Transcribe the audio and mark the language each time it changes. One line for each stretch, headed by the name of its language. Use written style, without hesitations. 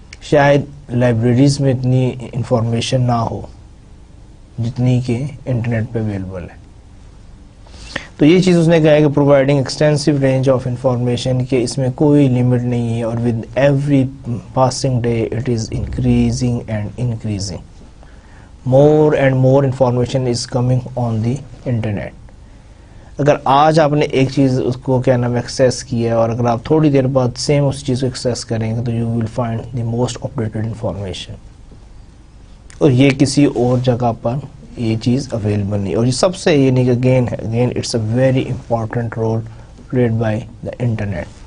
Urdu: شاید لائبریریز میں اتنی انفارمیشن نہ ہو جتنی کہ انٹرنیٹ پہ اویلیبل ہے. تو یہ چیز اس نے کہا ہے کہ
English: providing extensive range of information,
Urdu: کہ اس میں کوئی لمٹ نہیں ہے، اور
English: With every passing day it is increasing and increasing. More and more information is coming on the internet.
Urdu: اگر آج آپ نے ایک چیز اس کو کیا نام ایکسیس کیا ہے، اور اگر آپ تھوڑی دیر بعد سیم اس چیز کو ایکسیس کریں گے تو
English: you will find the most updated information,
Urdu: اور یہ کسی اور جگہ پر یہ چیز اویلیبل نہیں. اور یہ سب سے یہ نہیں کہ
English: Again it's a very important role played by the internet.